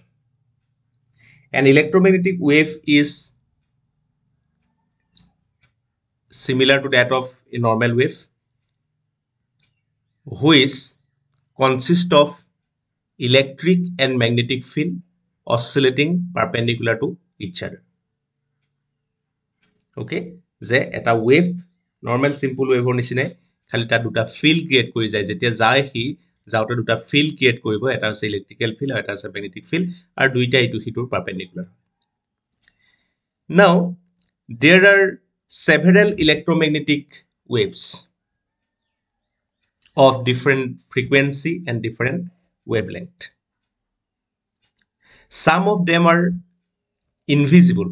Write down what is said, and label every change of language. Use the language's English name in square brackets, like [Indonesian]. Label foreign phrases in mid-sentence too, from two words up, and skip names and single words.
[English] An electromagnetic wave is similar to that of a normal wave, which consists of electric and magnetic field oscillating perpendicular to each other. [Assamese] Okay, যে এটা [English] wave normal simple [Assamese] ৱেভৰ নিচিনাই খালি তাত দুটা [English] field create [Assamese] কৰি যায় যেতিয়া যায় সি যাওঁতে দুটা [English] field create [Assamese] কৰিব এটা হৈছে [English] electrical field [Assamese] আৰু এটা হৈছে [English] magnetic field [Assamese] আৰু দুইটা ইটো সিটোৰ পাৰপেণ্ডিকুলাৰ [English] Now, there are several electromagnetic waves of different frequency and different wavelength. Some of them are invisible.